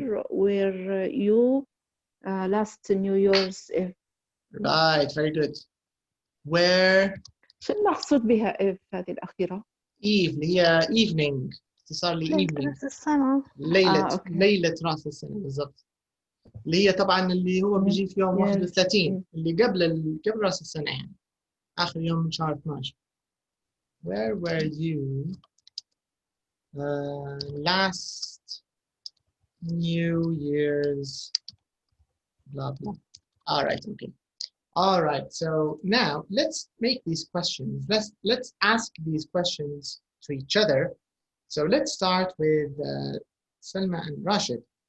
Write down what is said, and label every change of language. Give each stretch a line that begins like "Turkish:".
English: where you last New Year's Eve. Right, very good. Where
Arabic: شو المقصود بها if هذه الأخيرة؟ Eve اللي هي evening، اختصار لي ليلة
English: evening.
Arabic: رأس السنة. ليلة رأس السنة بالضبط. اللي هي طبعا اللي هو بيجي في يوم 31 اللي قبل رأس السنة يعني آخر يوم من شهر 12.
English: Where were you last New Year's blah blah. All right, okay. All right, so now let's make these questions. Let's ask these questions to each other. So let's start with Selma and Rashid.